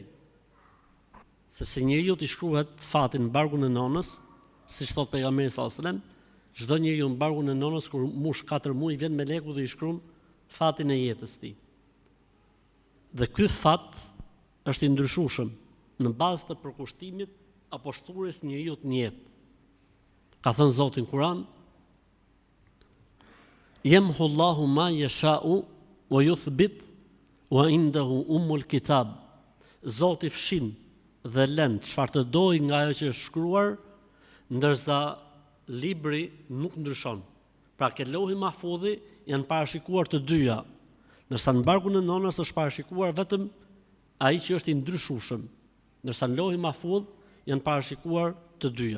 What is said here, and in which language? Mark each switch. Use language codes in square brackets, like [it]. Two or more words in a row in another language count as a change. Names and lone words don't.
[sq] Sepse njeriu t'i shkruhet fatin në barkun e nonës, siç thot pejgamberi [ar] صلى الله عليه وسلم, [sq] çdo njeriu në barkun e nonës kur mush 4 muaj vjen meleku dhe i shkruan fatin e jetës tij. Dhe ky fat është i ndryshueshëm në bazë të përkushtimit apo shturjes njeriu në jetë. Ka thënë Zoti në Kur'an: [ar] يمحو الله ما يشاء ويثبت وعنده أم الكتاب. [sq] Zoti fshin dhe lën çfarë të dojë nga ajo që është shkruar, ndërsa libri nuk ndryshon. Pra ke Lauhi Mahfudhi janë parashikuar të dyja, ndërsa në barkun e nonës është parashikuar vetëm ai që është i ndryshueshëm, ndërsa në Lauhi Mahfudh janë parashikuar të dyja.